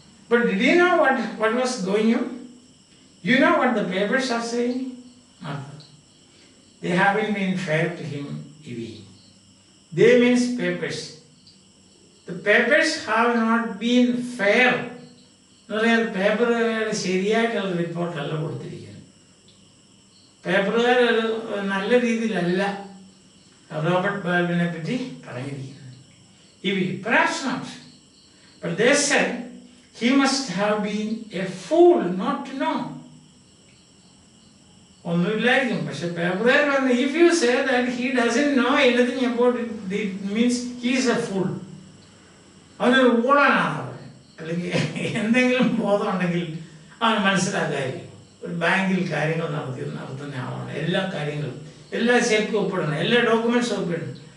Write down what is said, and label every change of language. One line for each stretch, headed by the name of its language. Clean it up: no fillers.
English: But did you know what was going on? You know what the papers are saying? Martha. They haven't been fair to him, Evie. They means papers. The papers have not been fair.
Malayalam: പേപ്പറുകാർ ശരിയായിട്ടുള്ള റിപ്പോർട്ടല്ല കൊടുത്തിരിക്കുന്നത്. പേപ്പറുകാർ നല്ല രീതിയിലല്ല Robert ബാൽവിനെ പറ്റി പറഞ്ഞിരിക്കുന്നത്.
English: Evie, perhaps not. But they said he must have been a fool not to know.
Malayalam: ഒന്നുമില്ലായിരിക്കും. പക്ഷെ പേപ്പറുകാർ പറഞ്ഞു,
English: if you say that he doesn't know anything about it, it means he is a fool.
Malayalam: അവനൊരു ഊളനാണ്. അല്ലെങ്കിൽ എന്തെങ്കിലും ബോധം ഉണ്ടെങ്കിൽ അവന് മനസ്സിലാക്കായിരിക്കും. ഒരു ബാങ്കിൽ കാര്യങ്ങൾ നടത്തുന്ന ആളാണ്. എല്ലാ കാര്യങ്ങളും, എല്ലാ ചെക്കും ഒപ്പിടണം, എല്ലാ ഡോക്യുമെന്റ്സും ഒപ്പിടണം.